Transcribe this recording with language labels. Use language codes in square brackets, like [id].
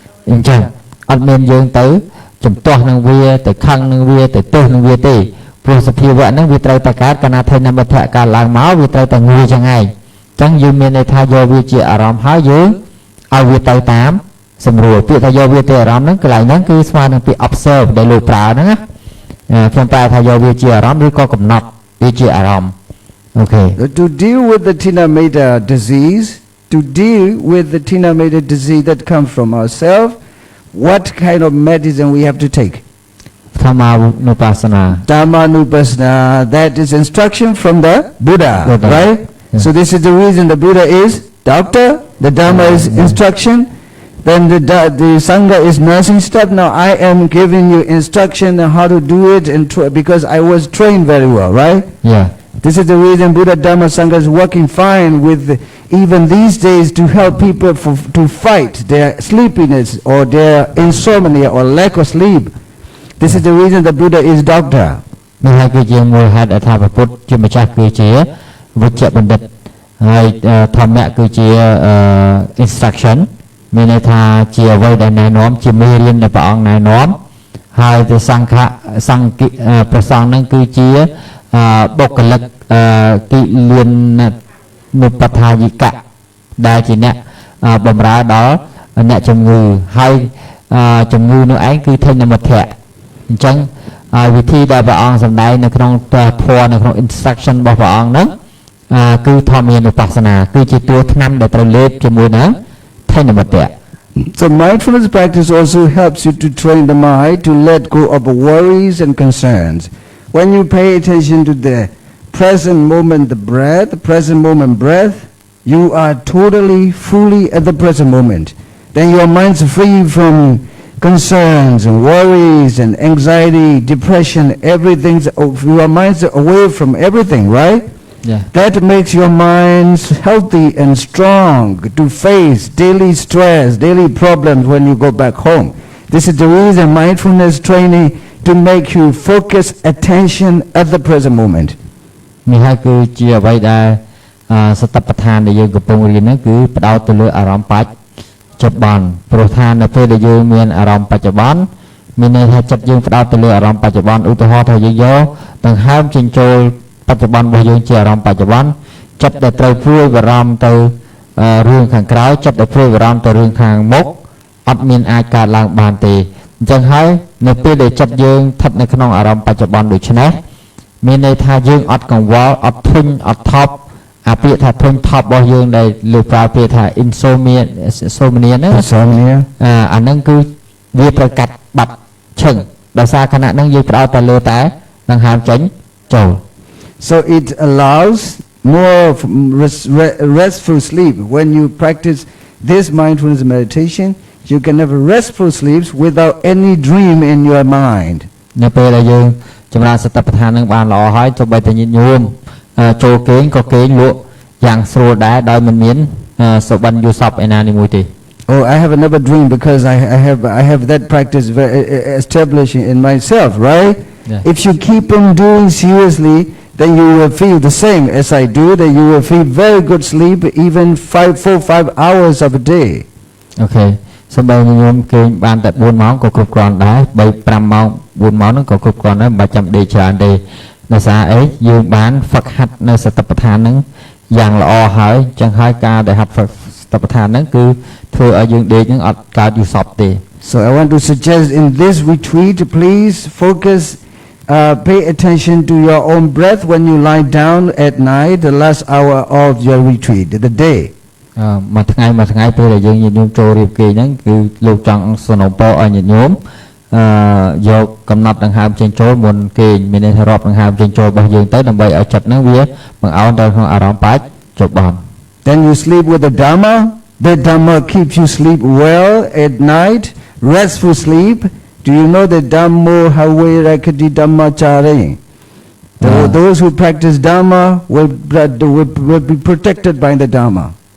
[km] អញ្ចឹងអត់មានយើងទៅចំទាស់នឹងវាទៅខឹងនឹងវាទៅទោសនឹងវាទេព្រោះសភាវៈហ្នឹងវាត្រូវតែកើតកាលណាថេនមិត្តកើតឡើងមកវាត្រូវតែងួយចឹងឯងចឹងយើងមានន័យថាយកវាជាអារម្មណ៍ហើយយើងឲ្យវាទៅតាមសម្រួលពាក្យថាយកវាទៅអារម្មណ៍ហ្នឹងកន្លែងហ្នឹងគឺស្មើនឹងពាក្យ observe ដែលលោកប្រើហ្នឹងណាខ្ញុំប្រើថាយកវាជាអារម្មណ៍ឬក៏កំណត់វាជាអារម្មណ៍ [en] Okay. To deal with the Tina Meta disease, to deal with the Tina Meta disease that comes from ourselves, what kind of medicine we have to take? Dhammanupassana. Dhammanupassana, that is instruction from the Buddha. Right? Yeah. So this is the reason the Buddha is doctor, the Dhamma is instruction, then the Sangha is nursing step. Now I am giving you instruction on how to do it because I was trained very well, right? Yeah. This is the reason Buddha Dhamma Sangha is working fine with even these days to help people to fight their sleepiness or their insomnia or lack of sleep. This is the reason the Buddha is doctor. [km] នេះហើយគឺជាមូលហេតុថាព្រះពុទ្ធជាម្ចាស់គឺជាវិជ្ជបណ្ឌិតហើយធម្មៈគឺជា instruction មានន័យថាជាអ្វីដែលណែនាំជាមេរៀនដែលព្រះអង្គណែនាំហើយទៅសង្ឃ ព្រះសង្ឃនឹងគឺជាបុគ្គលិកគិលានុបដ្ឋាយិកៈដែលជាអ្នកបម្រើដល់អ្នកជំងឺហើយជំងឺនោះឯងគឺថេនមិត្តអញ្ចឹងវិធីដែលព្រះអង្គសម្ដែងនៅក្នុងធម៌នៅក្នុង instruction របស់ព្រះអង្គហ្នឹងគឺធម្មានុបស្សនាគឺជាតួថ្នាំដែលត្រូវលេបជាមួយនឹងថេនមិត្ត [en] So mindfulness practice also helps you to train the mind to let go of worries and concerns. When you pay attention to the present moment, the present moment breath, you are totally, fully at the present moment. Then your mind's free from concerns and worries and anxiety, depression, everything. Your mind's away from everything, right? Yeah. That makes your mind healthy and strong to face daily stress, daily problems when you go back home. This is the reason mindfulness training to make you focus attention at the present moment. [km] នេះហើយគឺជាអ្វីដែលសតិប្បដ្ឋានដែលយើងកំពុងរៀនហ្នឹងគឺផ្ដោតទៅលើអារម្មណ៍បច្ចុប្បន្នព្រោះថានៅពេលដែលយើងមានអារម្មណ៍បច្ចុប្បន្នមានន័យថាចិត្តយើងផ្ដោតទៅលើអារម្មណ៍បច្ចុប្បន្នឧទាហរណ៍ថាយើងយកដង្ហើមចេញចូលបច្ចុប្បន្នរបស់យើងជាអារម្មណ៍បច្ចុប្បន្នចិត្តដែលត្រូវព្រួយបារម្ភទៅ រឿងខាងក្រោយចិត្តដែលព្រួយបារម្ភទៅរឿងខាងមុខអត់មានអាចកើតឡើងបានទេអញ្ចឹងហើយនៅពេលដែលចិត្តយើងស្ថិតនៅក្នុងអារម្មណ៍បច្ចុប្បន្នដូចនេះមានន័យថាយើងអត់កង្វល់អត់ធុញអត់ថប់អាពាក្យថាធុញថប់របស់យើងដែលលោកប្រើពាក្យថា insomnia ហ្នឹងអាហ្នឹងគឺវាត្រូវកាត់បាត់ឈឹងដោយសារខណៈហ្នឹងយើងផ្ដោតតែលើតែដង្ហើមចេញចូល [en] So it allows more restful sleep. When you practice this mindfulness meditation, you can have restful sleeps without any dream in your mind. [km] នៅពេលដែលយើងចម្រើនសតិប្បដ្ឋាននឹងបានល្អហើយទោះបីតែញាតិញោមចូលគេងក៏គេងលក់យ៉ាងស្រួលដែរដោយមិនមានសុបិនយល់សពឯណានេះមួយទេ [en] Oh, I have another dream because I have that practice establishing in myself, right? Yeah. If you keep on doing seriously, then you will feel the same as I do, that you will feel very good sleep even 4-5 hours of a day. Okay. [km] សូម្បីញោមគេងបានតែ4ម៉ោងក៏គ្រប់គ្រាន់ដែរ3-5ម៉ោង4ម៉ោងហ្នឹងក៏គ្រប់គ្រាន់ដែរមិនបាច់ចាំដេកច្រើនទេ ដោយសារអីយើងបានហ្វឹកហាត់នៅសតិប្បដ្ឋានហ្នឹងយ៉ាងល្អហើយចឹងហើយការដែលហាត់ហ្វឹកសតិប្បដ្ឋានហ្នឹងគឺធ្វើឲ្យយើងដេកហ្នឹងអត់កើតយូរសពទេ [en] So I want to suggest in this retreat, please focus, pay attention to your own breath when you lie down at night, the last hour of your retreat, the day. [km] មួយថ្ងៃពេលដែលយើងញាតិញោមចូលរៀបគេហ្នឹងគឺលោកចង់សំណូមពរឲ្យញាតិញោមយកកំណត់ដង្ហើមចេញចូលមុនគេមានន័យថារាប់ដង្ហើមចេញចូលរបស់យើងទៅដើម្បីឲ្យចិត្តហ្នឹងវាបង្អោនទៅក្នុងអារម្មណ៍បាច់ចុះបាន [en] Then you sleep with the Dhamma. The Dhamma keeps you sleep well at night, restful sleep. Do you know the [pi] Dhammo Hawe Rakati Dhammachare? [en] Those who practice Dhamma will be protected by the Dhamma.